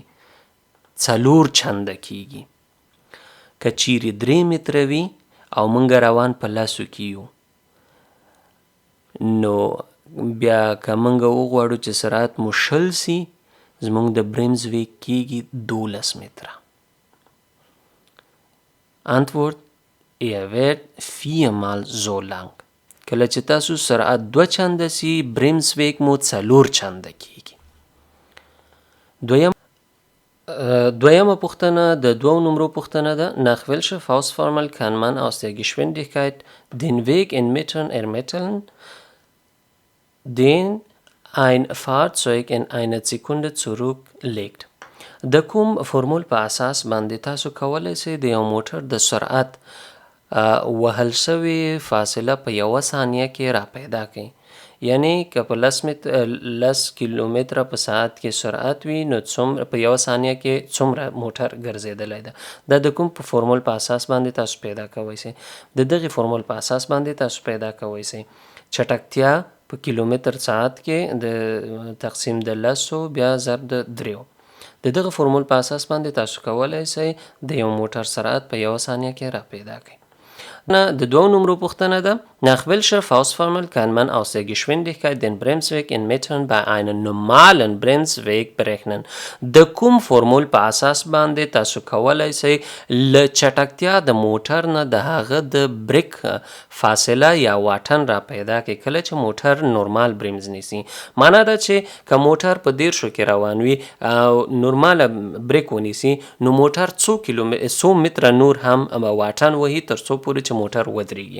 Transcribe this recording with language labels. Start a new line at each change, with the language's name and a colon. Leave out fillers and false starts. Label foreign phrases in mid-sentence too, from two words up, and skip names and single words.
Pashto: 4 چنده کیږي. که چیرې 3 متره وي او موږ روان په لسو کې یو، نو بیا که موږ وغواړو چې سرعت مو 20 سي، زموږ د برمزویګ کیږي 12 متره.
German: Antwort: Er wird 4 mal so lang.
Pashto: کله چې تاسو سرعت 2 چنده سي، برمزویګ مو 4 چنده کیږي. دویمه پوښتنه د 2 نمرو پوښتنه ده.
German: Nach welcher Faustformel kann man aus der Geschwindigkeit den Weg in Metern ermitteln, den ein Fahrzeug in einer Sekunde zurücklegt?
Pashto: د کوم فورمول په اساس باندې تاسو کولی شئ د یو موټر د سرعت وهل شوې فاصله په 1 ثانیه کې را پیدا کړئ. یعنی که په 10 کیلومتره په ساعت کې سرعت وي، نو په 1 ثانیه کې څومره موټر ګرځېدلی ده. دا د کوم په فورمول په اساس باندې تاسو پیدا کوی شئ؟ د دغې فورمول په اساس باندې تاسو پیدا کوی شئ. چټکتیا په کیلومتر ساعت کې د تقسیم د 10 بیا ضرب د 3. د دغه فورمول په اساس باندې تاسو کولی شئ د یو موټر سرعت په 1 ثانیه کې را پیدا کړئ. د 2 نمرو پوښتنه ده.
German: Nach welcher Faustformel kann man aus der Geschwindigkeit den Bremsweg in Metern bei einem normalen Bremsweg berechnen?
Pashto: د کوم فورمول په اساس باندې تاسو کولی شئ له چټکتیا د موټر نه د هغه د بریک فاصله یا واټن را پیدا کړئ کله چې موټر نورمال برمز نیسي؟ معنا ده چې که موټر په 10 کې روان وي او نورماله بریک ونیسي، نو موټر څو متره نور هم واټن وهي تر څو پورې چې موټر ودرېږي.